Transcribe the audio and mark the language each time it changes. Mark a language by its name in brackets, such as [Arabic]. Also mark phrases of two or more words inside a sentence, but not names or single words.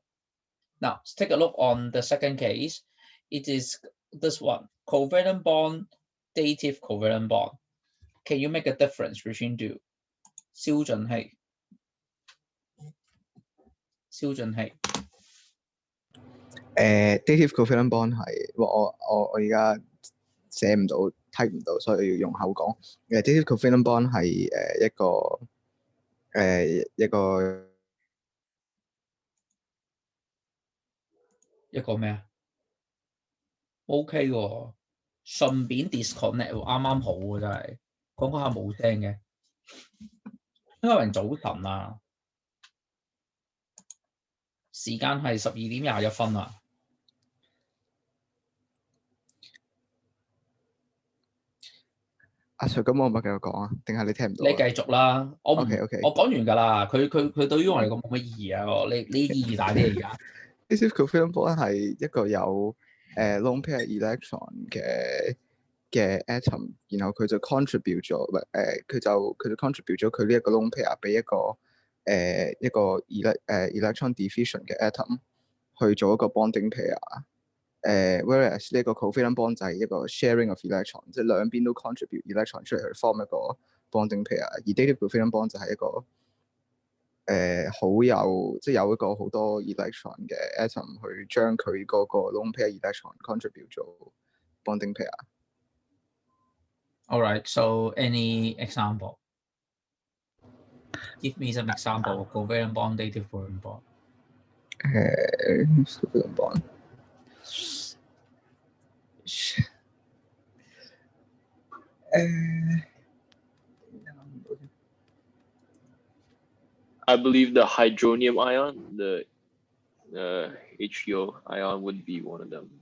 [English] Now, let's take a look on the second case. It is this one, covalent bond, dative covalent bond. Can you make a difference between two? 燒盡氣 dative covalent bond [Cantonese] 係，我而家寫唔到，type 唔到，所以要用口講。 [English] dative covalent bond [Cantonese] 係一個咩啊 ？OK 喎，順便 disconnect 喎，啱啱好喎，真係講下冇聲嘅，應該係早晨啊，時間係12:21啊。阿 Sir，咁我咪繼續講啊？定係你聽唔到？你繼續啦，我唔 OK，我講完㗎啦。佢對於我嚟講冇乜意義啊。你意義大啲而家。 [English] Dative covalent bond [Cantonese] 係一個有 [English] lone pair electron [Cantonese] 嘅 atom， 然後佢就 contribute 咗，佢就 contribute 咗佢呢一個 [English] lone pair [Cantonese] 俾一個 [English] electron deficient [Cantonese] 嘅 atom 去做一個 [English] bonding pair。whereas [Cantonese] 呢個 [English] covalent bond [Cantonese] 就係一個 [English] sharing of electron， [Cantonese] 即係兩邊都 [English] contribute electron [Cantonese] 出嚟去 form 一個 [English] bonding pair。 [Cantonese] 而 [English] dative covalent bond [Cantonese] 就係一個即係有一個好多 electron 嘅 atom 去將佢嗰個 [English] lone pair electron contribute [Cantonese] 做 [English] bonding pair。 All right, so any example? Give me some example of covalent bond, dative covalent bond. Covalent bond。 I believe the hydronium ion, the HEO ion would be one of them.